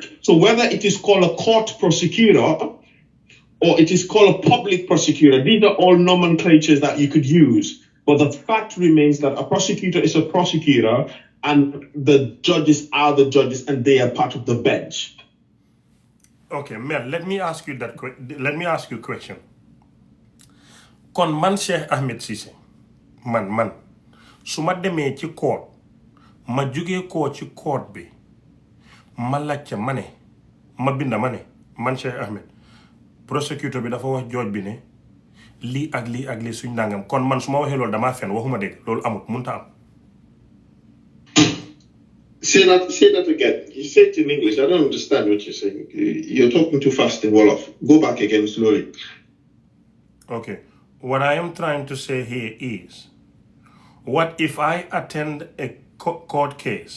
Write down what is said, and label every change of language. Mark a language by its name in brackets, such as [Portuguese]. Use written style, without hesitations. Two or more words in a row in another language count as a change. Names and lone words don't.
[English] So whether it is called a court prosecutor or it is called a public prosecutor, these are all nomenclatures that you could use. But the fact remains that a prosecutor is a prosecutor and the judges are the judges and they are part of the bench. Okay, Mel, let me ask you a question. [Wolof] Kon man Cheikh Ahmed Cissé, man, su ma demee ci court, ma jugee ko ci court bi, ma laajte ma ne, ma binda ma ne, man Cheikh Ahmed, prosecutor bi dafa wax judge bi ne, lii ak lii suñ nangam, kon man su ma waxee loolu damaa fen waxuma dégg, loolu amut, munta am. [English] Say that again. You say it in English. I don't understand what you're saying. You're talking too fast in Wolof. Go back again slowly. Okay. What I am trying to say here is, what if I attend a court case?